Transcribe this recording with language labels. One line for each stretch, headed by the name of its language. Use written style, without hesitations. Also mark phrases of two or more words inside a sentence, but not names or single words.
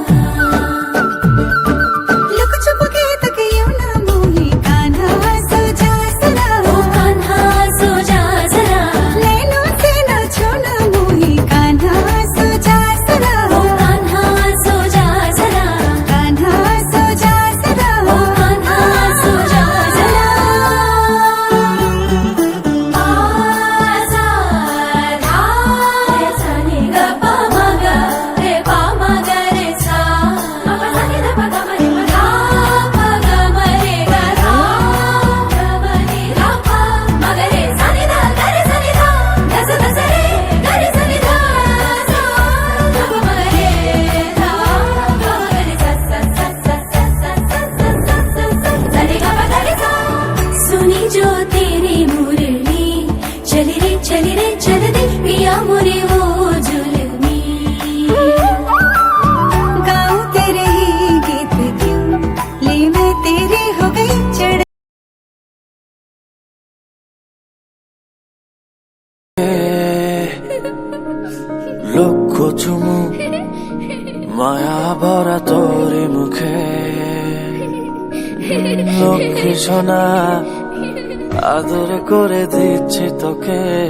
Hindi: लुक छुप के तक यूं ना मोही कान्हा सो जा जरा, ओ कान्हा सो जा जरा। नैनों से न छूना मोही कान्हा सो जा जरा, ओ कान्हा सो जा जरा, कान्हा सो जा जरा, ओ कान्हा सो जा जरा। सा नी ग प म ग रे प म ग रे सा, प प सा नी ध प ग म रे प धा प ग म रे ग धा ग म रे धा प म ग रे सा नी ध ग रे सा नी ध ध स ध स रे ग रे सा नी ध सा ध प म रे धा ग म ग रे सा सा सा सा सा सा सा सा सा सा रे ग प ग रे सा। सुनी जो तेरी मुरली चली रे चल दे पिया मोरे वो जुलमी। गाऊं तेरे ही गीत क्यों ले मैं तेरी हो गई चढ़।
Bangla: লক্ষ চুমু মায়া ভরা তোরে মুখে, লক্ষ্মী সোনা আদর করে দিচ্ছি তোকে।